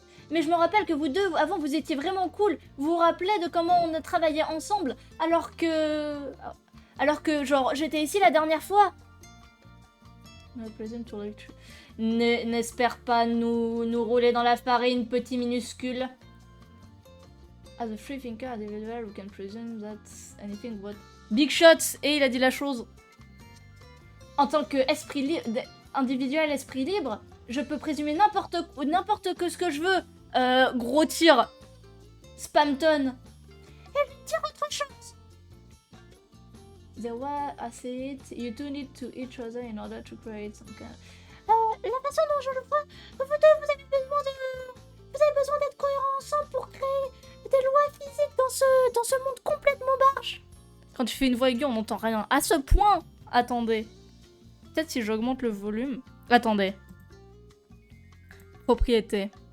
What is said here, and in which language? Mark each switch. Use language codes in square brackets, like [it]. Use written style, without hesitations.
[fr] Mais je me rappelle que vous deux, avant, vous étiez vraiment cool. Vous vous rappelez de comment on a travaillé ensemble alors que, genre, j'étais ici la dernière fois. N'espère pas nous rouler dans la farine, petit minuscule. [en] As a free thinker individual, we can presume that anything but... Big shots! [fr] Et il a dit la chose. En tant que individuel esprit libre, je peux présumer n'importe que ce que je veux. Gros tir. Spamton. Et lui dire autre chose. [en] The way I see it, you two need to each other in order to create some kind... [fr] la façon dont je le vois, vous deux, vous avez besoin d'être cohérents ensemble pour créer des lois physiques dans ce monde complètement barge. Quand tu fais une voix aiguë, on n'entend rien. À ce point. Attendez. Peut-être si j'augmente le volume. Attendez. Propriété.